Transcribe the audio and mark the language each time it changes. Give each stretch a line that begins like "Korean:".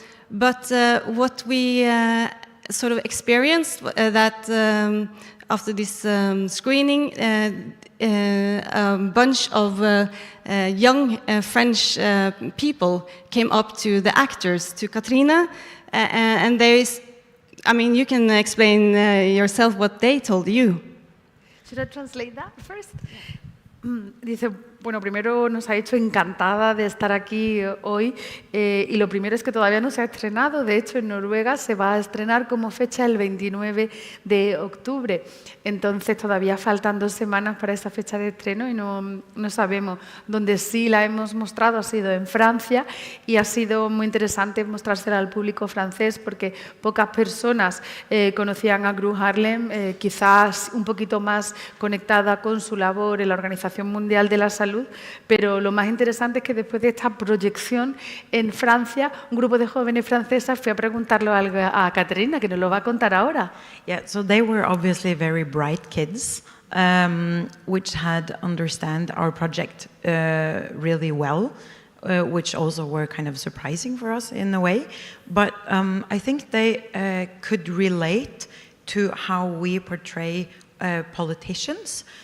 English: But what we sort of experienced that after this screening, a bunch of young French people came up to the actors, to KATHRINE, and I mean, you can explain yourself what they told you. Should I translate that first?
Spanish: Dice, bueno, primero nos ha hecho encantada de estar aquí hoy y lo primero es que todavía no se ha estrenado, de hecho en Noruega se va a estrenar como fecha el 29 de octubre, entonces todavía faltan 2 semanas para esa fecha de estreno y no sabemos. Donde sí la hemos mostrado ha sido en Francia y ha sido muy interesante mostrársela al público francés porque pocas personas conocían a GRUE Harlem, quizás un poquito más conectada con su labor en la Organización Mundial de la Salud, pero lo más interesante es que después de esta proyección en Francia, un grupo de jóvenes francesas fue a preguntarlo a KATHRINE, que nos lo va a contar ahora.
English: Yeah, so they were obviously very bright kids, which had understand our project really well, which also were kind of surprising for us in a way. But I think they could relate to how we portray politicians.